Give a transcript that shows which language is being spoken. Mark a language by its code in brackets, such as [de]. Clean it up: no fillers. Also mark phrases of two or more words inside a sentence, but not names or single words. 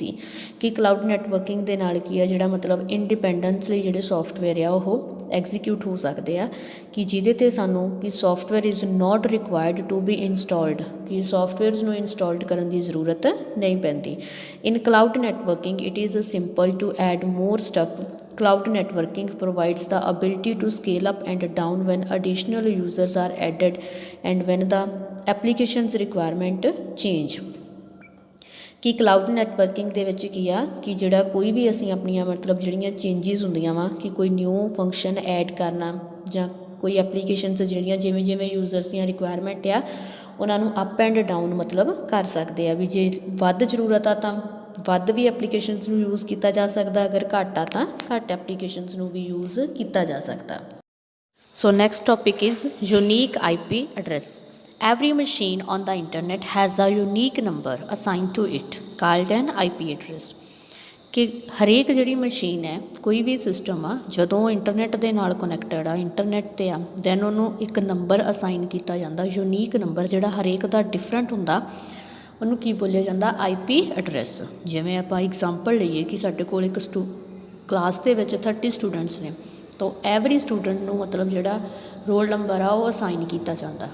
[pa] ਕਿ [en] cloud networking [pa] ਦੇ ਨਾਲ ਕੀ ਆ ਜਿਹੜਾ ਮਤਲਬ ਇੰਡੀਪੈਂਡੈਂਸ ਲਈ ਜਿਹੜੇ ਸੋਫਟਵੇਅਰ ਆ ਉਹ ਐਗਜ਼ੀਕਿਊਟ ਹੋ ਸਕਦੇ ਆ, ਕਿ ਜਿਹਦੇ 'ਤੇ ਸਾਨੂੰ ਕਿ [en] software is not required to be installed, [pa] ਕਿ ਸੋਫਟਵੇਅਰਸ ਨੂੰ ਇੰਸਟਾਲਡ ਕਰਨ ਦੀ ਜ਼ਰੂਰਤ ਨਹੀਂ ਪੈਂਦੀ। [en] in cloud networking it is simple to add more stuff. Cloud networking provides the ability to scale up and down when additional users are added and when the application's requirement change। [pa] ਕਿ [en] cloud networking [pa] ਦੇ ਵਿੱਚ ਕੀ ਆ ਕਿ ਜਿਹੜਾ ਕੋਈ ਵੀ ਅਸੀਂ ਆਪਣੀਆਂ ਮਤਲਬ ਜਿਹੜੀਆਂ ਚੇਂਜਿਸ ਹੁੰਦੀਆਂ ਵਾ ਕਿ ਕੋਈ [en] new function [pa] ਐਡ ਕਰਨਾ ਜਾਂ ਕੋਈ ਐਪਲੀਕੇਸ਼ਨਸ ਜਿਹੜੀਆਂ ਜਿਵੇਂ ਜਿਵੇਂ ਯੂਜ਼ਰਸ ਦੀਆਂ ਰਿਕੁਆਇਰਮੈਂਟ ਆ ਉਹਨਾਂ ਨੂੰ [en] up and down [pa] ਮਤਲਬ ਕਰ ਸਕਦੇ ਆ, ਵੀ ਜੇ ਵੱਧ ਜ਼ਰੂਰਤ ਆ ਤਾਂ ਵੱਧ ਵੀ ਐਪਲੀਕੇਸ਼ਨਸ ਨੂੰ ਯੂਜ਼ ਕੀਤਾ ਜਾ ਸਕਦਾ, ਅਗਰ ਘੱਟ ਆ ਤਾਂ ਘੱਟ ਐਪਲੀਕੇਸ਼ਨਸ ਨੂੰ ਵੀ ਯੂਜ਼ ਕੀਤਾ ਜਾ ਸਕਦਾ। [en] so next topic is unique IP address. Every machine on the internet has a unique number assigned to it called an IP address। [pa] ਕਿ ਹਰੇਕ ਜਿਹੜੀ ਮਸ਼ੀਨ ਹੈ ਕੋਈ ਵੀ ਸਿਸਟਮ ਆ ਜਦੋਂ ਇੰਟਰਨੈਟ ਦੇ ਨਾਲ ਕਨੈਕਟਡ ਆ, ਇੰਟਰਨੈਟ 'ਤੇ ਆ, ਦੈਨ ਉਹਨੂੰ ਇੱਕ ਨੰਬਰ ਅਸਾਈਨ ਕੀਤਾ ਜਾਂਦਾ, [en] unique number [pa] ਜਿਹੜਾ ਹਰੇਕ ਦਾ ਡਿਫਰੈਂਟ ਹੁੰਦਾ, ਉਹਨੂੰ ਕੀ ਬੋਲਿਆ ਜਾਂਦਾ, [en] IP address. [pa] ਜਿਵੇਂ ਆਪਾਂ ਇਗਜ਼ਾਮਪਲ ਲਈਏ ਕਿ ਸਾਡੇ ਕੋਲ ਇੱਕ ਕਲਾਸ ਦੇ ਵਿੱਚ 30 ਸਟੂਡੈਂਟਸ ਨੇ, ਤਾਂ [en] every student [pa] ਨੂੰ ਮਤਲਬ ਜਿਹੜਾ [en] roll number [pa] ਆ ਉਹ ਅਸਾਈਨ ਕੀਤਾ ਜਾਂਦਾ।